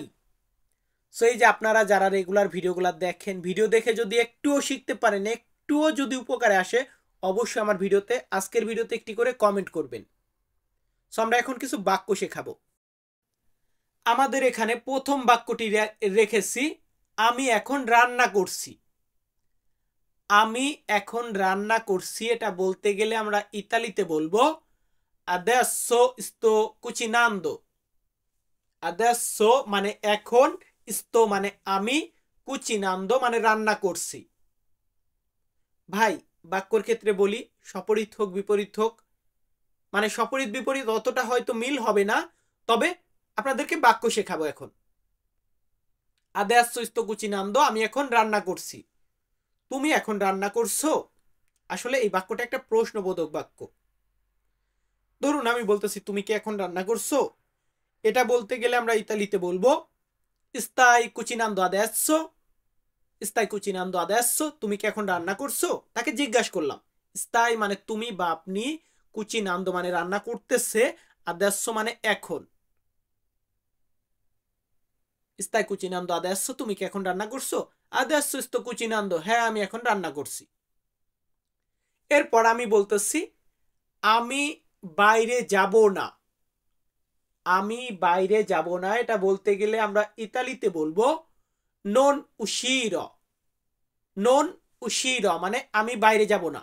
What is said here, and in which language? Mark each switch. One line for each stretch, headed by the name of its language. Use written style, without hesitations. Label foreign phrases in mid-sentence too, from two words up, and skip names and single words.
Bangla: সো এই যে আপনারা যারা রেগুলার ভিডিওগুলো দেখেন, ভিডিও দেখে যদি একটুও শিখতে পারেন, একটুও যদি উপকারে আসে, অবশ্যই আমার ভিডিওতে, আজকের ভিডিওতে একটি করে কমেন্ট করবেন। সো আমরা এখন কিছু বাক্য শেখাবো। আমাদের এখানে প্রথম বাক্যটি রেখেছি আমি এখন রান্না করছি। আমি এখন রান্না করছি এটা বলতে গেলে আমরা ইতালিতে বলবো
Italian: adesso sto cucinando।
Bangla: adesso মানে এখন, sto মানে আমি, cucinando মানে রান্না করছি। ভাই, বাক্যর ক্ষেত্রে বলি সপরিত হোক বিপরীত হোক, মানে সপরিত বিপরীত অতটা হয়তো মিল হবে না, তবে আপনাদেরকে বাক্য শেখাবো এখন।
Italian: adesso sto cucinando,
Bangla: আমি এখন রান্না করছি। তুমি এখন রান্না করছো। আসলে এই বাক্যটা একটা প্রশ্নবোধক বাক্য। ধরুন আমি বলতেছি তুমি কি এখন রান্না করছো, এটা বলতে গেলে আমরা ইতালিতে বলবো
Italian: stai cucinando adesso। stai cucinando adesso,
Bangla: তুমি কি এখন রান্না করছো, তাকে জিজ্ঞাসা করলাম। stai মানে তুমি বা আপনি, cucinando মানে রান্না করতেছে, adesso মানে এখন।
Italian: stai cucinando adesso,
Bangla: তুমি কি এখন রান্না করছো।
Italian: adesso sto cucinando,
Bangla: হ্যাঁ আমি এখন রান্না করছি। এরপর আমি বলতেছি আমি বাইরে যাব না। আমি বাইরে যাব না এটা বলতে গেলে আমরা ইতালিতে বলবো
Italian: non uscirò. non uscirò
Bangla: মানে আমি বাইরে যাব না।